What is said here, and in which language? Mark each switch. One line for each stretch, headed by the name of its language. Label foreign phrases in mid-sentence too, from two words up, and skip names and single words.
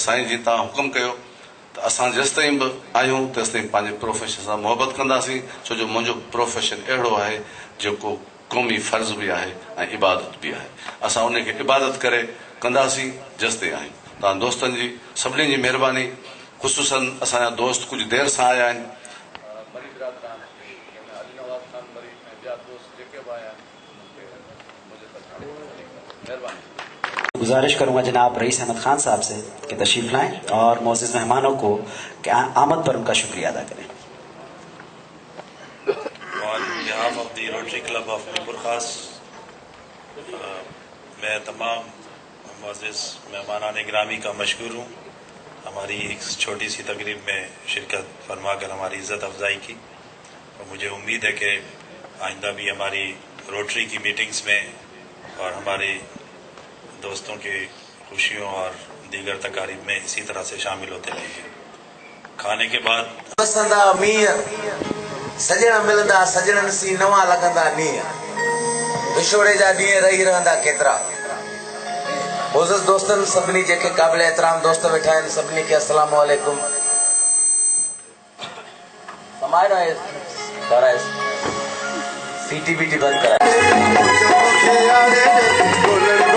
Sindhi: साईं जीअं तव्हां हुकुम कयो त असां जेसि ताईं बि आहियूं तेसि ताईं पंहिंजे प्रोफेशन सां मोहबत कंदासीं, छो जो मुंहिंजो प्रोफेशन अहिड़ो आहे जेको क़ौमी फ़र्ज़ बि आहे ऐं इबादत बि आहे। असां उनखे इबादत करे कंदासीं जेसि ताईं आहियूं। तव्हां दोस्तनि जी सभिनी जी महिरबानी, ख़ुसूसन असांजा दोस्त कुझु देरि सां आया आहिनि,
Urdu: گزارش کروں گا جناب رئیس احمد خان صاحب سے کہ تشریف لائیں اور معزز مہمانوں کو کہ آمد پر ان کا شکریہ ادا کریں.
English: On behalf of the Rotary Club of
Urdu: मीरपुर खास, میں تمام معزز مہمانان گرامی کا مشکور ہوں، ہماری ایک چھوٹی سی تقریب میں شرکت فرما کر ہماری عزت افزائی کی، اور مجھے امید ہے کہ آئندہ بھی ہماری روٹری کی میٹنگز میں اور ہمارے دوستوں کی خوشیوں اور دیگر تقاریب میں اسی طرح سے شامل ہوتے رہیں گے. کھانے کے بعد
Sindhi: बसंदा मींहं, सजण मिलंदा सजणनि सी नवां लॻंदा नींहं, विछोड़े जा ॾींहं रही रहंदा केतिरा। मोअज़्ज़िज़ दोस्तनि, सभिनी जेके क़ाबिल एहतराम दोस्त वेठा आहिनि, सभिनी खे
Arabic: السلام عليكم. समाए रहे कराए सीटी बीटी बंदि कराए।